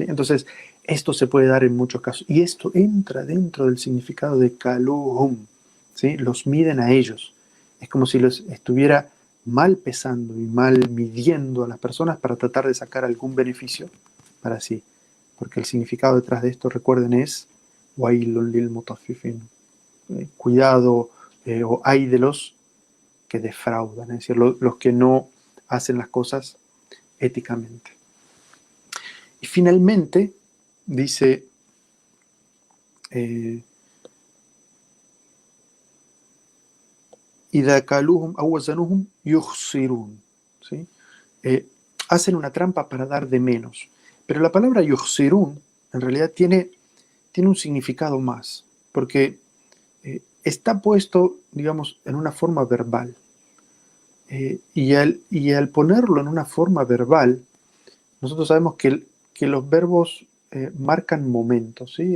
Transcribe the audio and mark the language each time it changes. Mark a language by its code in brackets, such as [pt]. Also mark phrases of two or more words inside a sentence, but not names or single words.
[es] Entonces, esto se puede dar en muchos casos y esto entra dentro del significado de kaluhum, ¿sí? Los miden a ellos. Es como si los estuviera mal pesando y mal midiendo a las personas para tratar de sacar algún beneficio para sí. Porque el significado detrás de esto, recuerden, es [ar] ويل للمطففين. [es] Cuidado, o hay de los que defraudan, es decir, los que no hacen las cosas éticamente. Y finalmente dice, [ar] إذا كالوهم أو وزنوهم يخسرون, [es] ¿sí? Hacen una trampa para dar de menos. Pero la palabra yuxirun en realidad tiene un significado más, porque está puesto, digamos, en una forma verbal. Y al ponerlo en una forma verbal, nosotros sabemos que los verbos marcan momentos, ¿sí?